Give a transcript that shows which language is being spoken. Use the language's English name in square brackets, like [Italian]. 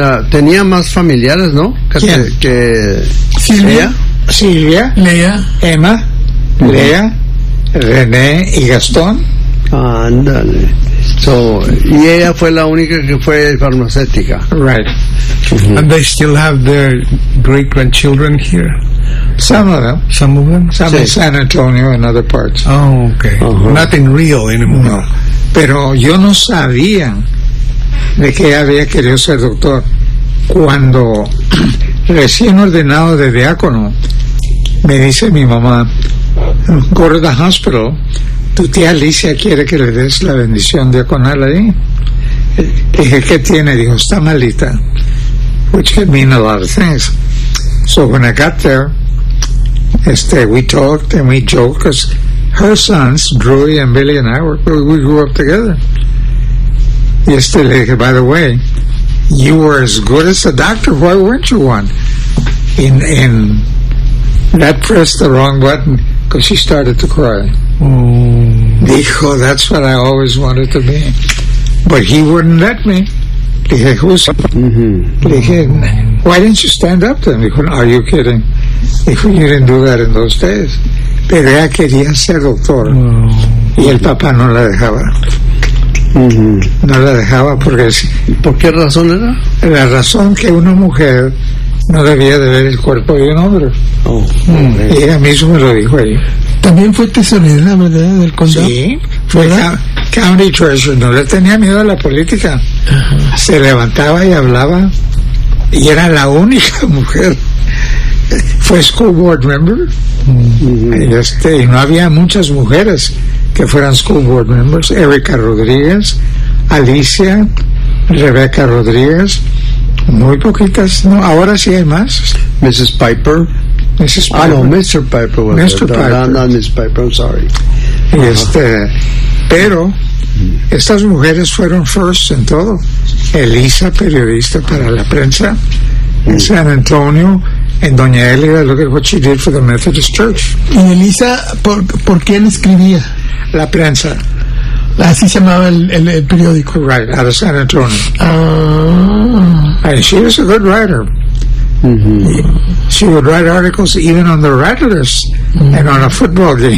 [Spanish] Tenía más familiares, ¿no? Que Silvia. Silvia, Lea, Emma, Lea, René y Gastón. Ándale. So, y ella fue la única que fue farmacéutica. [English] Right. Mm-hmm. And they still have their great grandchildren here. Some of them. Some of them. Some [Spanish] sí. [English] In San Antonio and other parts. Oh, okay. Uh-huh. Nothing real anymore. No. [Spanish] Pero yo no sabía de que había querido ser doctor cuando. Recién ordenado de diácono, me dice mi mamá, [English] go to the hospital, [Spanish] tu tía Alicia quiere que le des la bendición diaconal ahí. Dije, ¿qué tiene? Dijo, está malita. [English] Which can mean a lot of things. So when I got there, we talked and we joked, because her sons, Drew and Billy and I, we grew up together. [Spanish] Y le dije, [English] by the way, you were as good as a doctor, why weren't you one? And that pressed the wrong button because she started to cry. Mm. [Spanish] Dijo, [English] that's what I always wanted to be. But he wouldn't let me. [Spanish] Dije, [English] who's... [Spanish] Dije, [English] why didn't you stand up then? [Spanish] Dijo, [English] are you kidding? [Spanish] Dijo, [English] you didn't do that in those days. [Spanish] Pero ella quería ser doctor. Y el papá no la dejaba. Mm-hmm. No la dejaba porque... ¿Por qué razón era? La razón que una mujer no debía de ver el cuerpo de un hombre. Oh, y ella misma me lo dijo ahí. También fue tesorera, ¿verdad? Del condado. Sí, fue county treasurer. No le tenía miedo a la política. Ajá. Se levantaba y hablaba. Y era la única mujer. Fue school board member. Mm-hmm. Y no había muchas mujeres que fueran school board members. Erika Rodríguez, Alicia, Rebeca Rodríguez, muy poquitas. No, ahora sí hay más. [English] Mrs. Piper. Mrs. Piper. Ah, no, Mr. Piper. Mr. Piper. No, Mrs. Piper, I'm sorry. Uh-huh. [Spanish] Pero estas mujeres fueron first en todo. Elisa, periodista para la prensa, en San Antonio. [English] And Doña Elida, look at what she did for the Methodist Church. [Spanish] Y Elisa, ¿por quién escribía? La prensa. Así se llamaba el periódico. [English] Right, out of San Antonio. Ah. And she was a good writer. Mm-hmm. She would write articles even on the Rattlers and on a football game.